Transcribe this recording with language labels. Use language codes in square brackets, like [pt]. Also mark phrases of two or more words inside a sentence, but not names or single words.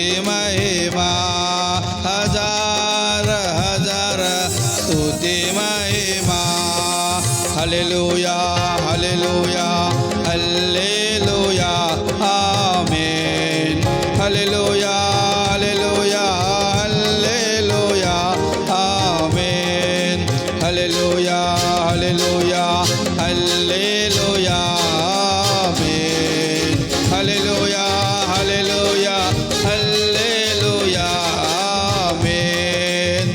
[gu] મહિમા હજાર હજાર સ્તુતિ મહિમા [he] הללויה הללויה הללויה אמן הללויה הללויה, הללויה, הללויה, אמן. הללויה, הללויה, הללויה, אמן.